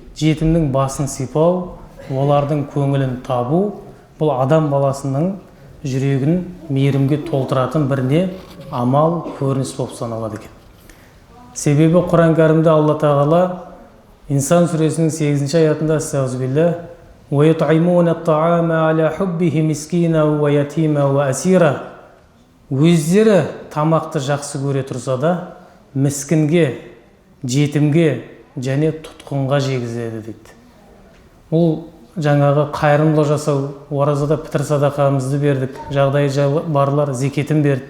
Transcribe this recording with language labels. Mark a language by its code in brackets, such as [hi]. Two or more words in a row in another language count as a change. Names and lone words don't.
[kk] Жетімнің басын сипау, олардың көңілін табу, бұл адам баласының жүрегін мейірімге толтыратын бір не? Амал, көрініс болып саналады екен. Себебі Құран кәрімде Алла тағала Инсан сүресінің 8-ші аятында Астағфируллах [ar] وَيُطْعِمُونَ الطَّعَامَ عَلَى حُبِّهِ مِسْكِينًا وَيَتِيمًا وَأَسِيرًا [kk] Өздері тамақты жақсы көре тұрса да, міскінге, жетімге және тұтқынға жегізеді дейді. Бұл жаңағы қайырымдылық жасау, оразада пітір садақамызды бердік, жағдайы барлар зекетін берді.